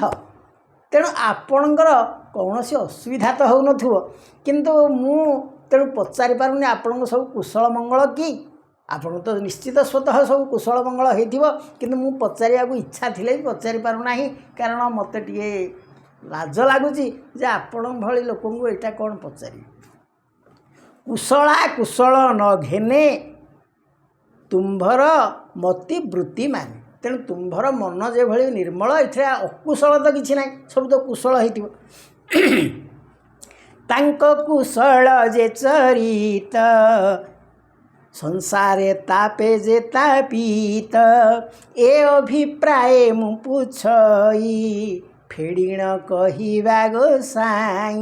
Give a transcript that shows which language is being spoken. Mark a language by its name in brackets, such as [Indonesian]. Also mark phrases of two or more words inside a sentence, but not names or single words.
[Odia] ତେଣୁ ଆପଣଙ୍କର କୌଣ ସି ଅସୁବିଧା ତ ହୋଇ ନଥିବ, କିନ୍ତୁ ମୁଁ ତେଣୁ ପଚାରି ପାରୁନି ଆପଣ ସବୁ କୁଶଳ ମଙ୍ଗଳ କି। ଆପଣ ତ ନିଶ୍ଚିତ ସ୍ୱତଃ ସବୁ କୁଶଳ ମଙ୍ଗଳ ହୋଇଥିବ, କିନ୍ତୁ ମୁଁ ପଚାରିବାକୁ ଇଚ୍ଛା ଥିଲେ ପଚାରି ପାରୁ ନାହିଁ, କାରଣ ମତେ ଟିକେ ଲାଜ ଲାଗୁଛି ଯେ ଆପଣ ଭଲି ଲୋକଙ୍କୁ ଏଟା କଣ ପଚାରି। କୁଶଳା କୁଶଳ ନ ଘେନେ ତୁମ୍ଭର ମତି ବୃତ୍ତି ମାନେ। ତେଣୁ ତୁମ୍ଭର ମନ ଯେ ଭଲି ନିର୍ମଳ ଏଥେ ଅକୁଶଳ ତ କିଛି ନାହିଁ, ସବୁ ତ କୁଶଳ ହୋଇଥିବ। ତାଙ୍କୁ କୁଶଳ ଯେ ଚରିତ ସଂସାରେ ତାପେ ଯେ ତାପିତ। ଏ ଅଭିପ୍ରାୟ ମୁଁ ପୁଛଇ ଫେଡ଼ିଣ କହିବା ଗୋସାଇଁ।